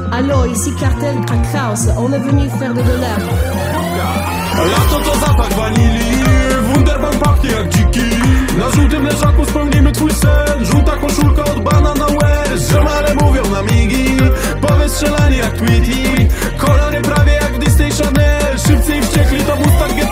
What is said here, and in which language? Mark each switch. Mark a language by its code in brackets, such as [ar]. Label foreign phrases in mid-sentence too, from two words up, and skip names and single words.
[fr] Allo, ici Cartel, Crack House, on est venu faire de dollars. [pl] Lato to zapach wanilii, Wunderbaum pachnie jak dziki. Na żółtym leżaku spełnimy twój sen. Żółta koszulka od Banana Wear. Ziomale mówią na migi, powystrzelani jak Tweety. Kolory prawie jak w Disney Channel. Szybcy i wściekli to Mustang GT.